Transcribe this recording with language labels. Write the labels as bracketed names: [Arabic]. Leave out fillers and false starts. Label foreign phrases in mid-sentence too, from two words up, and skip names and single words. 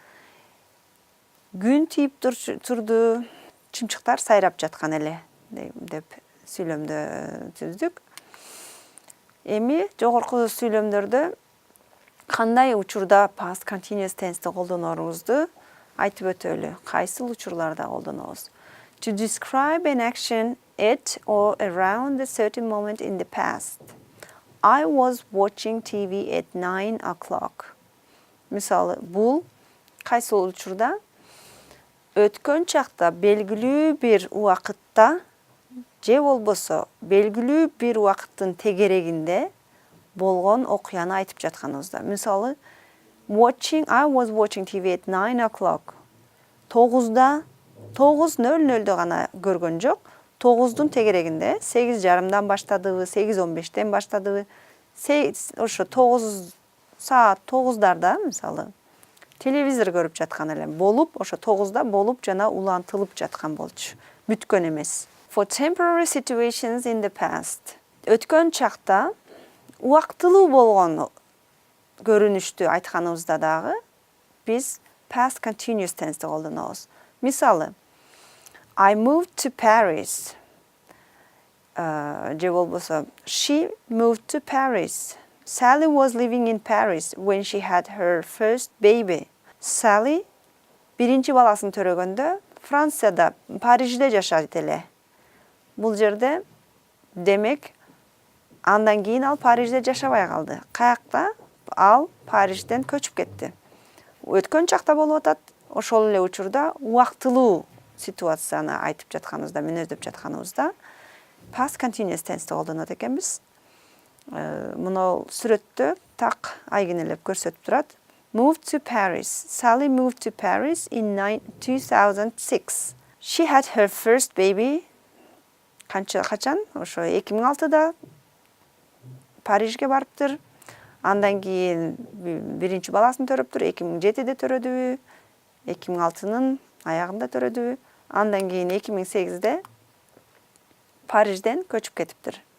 [Kyrgyz] Күн тийип турду, чымчыктар сайрап жаткан эле деп сүйлөмдө түздүк. Эми жогорку сүйлөмдөрдө кандай учурда [English] past continuous tense'ти [Kyrgyz] колдонорубузду айтып өтөлү. Кайсыл учурларда колдонобуз? [English] To describe an action at or around a certain moment in the past. I was watching TV at 9 o'clock. [Kyrgyz] Мисалы, бул кайсыл учурда? Өткөн чакта белгилүү бир убакытта же болбосо белгилүү бир убакыттын тегерегинде болгон окуяны айтып жатканыбызда. Мисалы, [English] I was watching TV at 9 o'clock. [Kyrgyz] 9:00 гана көргөн жок. 9-дун тегерегинде 8:30дан баштадыбы, 8:15тен баштадыбы, ошо 9 саат 9дарда мисалы телевизор көрүп жаткан элем. Болуп, ошо 9да болуп жана улантылып жаткан болчу. Бүткөн эмес. [English] For temporary situations in the past. [Kyrgyz] Өткөн чакта убактылуу болгон көрүнүштү айтканыбызда дагы биз [English] past continuous tense'ти [Kyrgyz] колдонобуз. Мисалы, [English] I moved to Paris. [Kyrgyz] Же болбосо, [English] she moved to Paris. Sally was living in Paris when she had her first baby. [Kyrgyz] Sally биринчи баласын төрөгөндө Францияда, Парижде жашайт эле. Бул жерде демек Андан кийин ал Парижде жашабай калды. Каякта? Ал Парижден көчүп кетти. Өткөн чакта болуп атат. Ошол эле учурда убактылуу ситуацияны айтып жатканыбызда, мүнөздөп жатканыбызда [English] past continuous tense'ти [Kyrgyz] колдонот экенбиз. Мына сүрөттө так айгинелеп көрсөтүп турат. [English] Moved to Paris. Sally moved to Paris in 2006. She had her first baby. [Kyrgyz] Качан? Ошо 2006да Парижге барыптыр. Андан кийин биринчи баласын төрөптүр. 2007де төрөдүбү. 2006-нын аягында төрөдүбү. Андан кийин 2008де Парижден көчүп кетиптир.